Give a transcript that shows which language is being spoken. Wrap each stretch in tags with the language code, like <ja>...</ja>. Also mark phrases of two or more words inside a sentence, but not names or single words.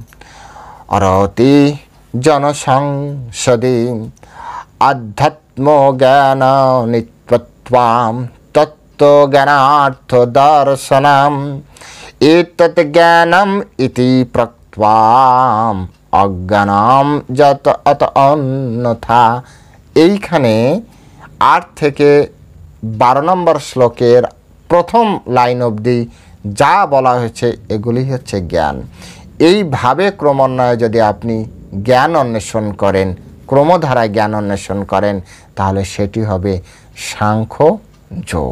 <sa>अरति जनसंसदि, अध्यात्म ज्ञान नित्यत्वम्, तत्त्वज्ञानार्थ दर्शनम्, एतत् ज्ञानम् इति प्रोक्तम्, अज्ञानम् यत् अतः अन्यथा।</sa> <bn>এইখানে 8 থেকে 12 নম্বর শ্লোকের প্রথম লাইন অবধি যা বলা হয়েছে এগুলি হচ্ছে জ্ঞান। এইভাবে ক্রমান্বয়ে যদি আপনি জ্ঞান অন্বেষণ করেন, ক্রমধারায় জ্ঞান অন্বেষণ করেন, তাহলে সেটি হবে সাংখ্য যোগ।</bn>